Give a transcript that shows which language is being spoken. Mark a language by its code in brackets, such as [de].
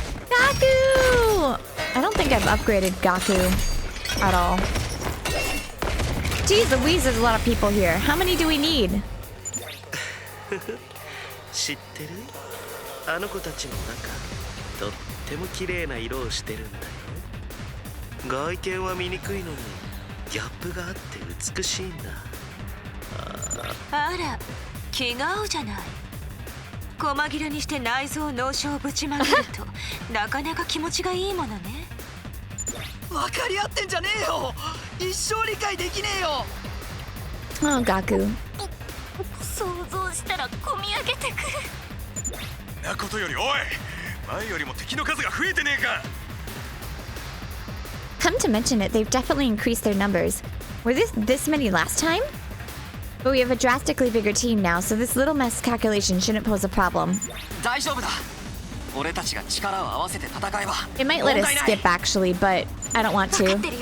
[en] Gaku! I don't think I've upgraded Gaku at all. Jeez Louise, there's a lot of people here. How many do we need? [ja] 知ってる？あの子たちの中、とっても綺麗な色をしてるんだよ。外見は醜いのに、ギャップがあって美しいんだ。あら、気が合うじゃない。細切れにして内臓脳症をぶちまけるとなかなか気持ちがいいものね。分かり合ってんじゃねえよ。一生理解できねえよ。 [en] Oh, Gaku. [ja] 想像したら込み上げてくる。なことよりおい、前よりも敵の数が増えてねえか。 [en] Come to mention it, they've definitely increased their numbers. Were this many last time? But we have a drastically bigger team now, so this little mess calculation shouldn't pose a problem. [ja] 大丈夫だ。俺たちが力を合わせて戦えば。 [en] It might let us skip actually, but I don't want to.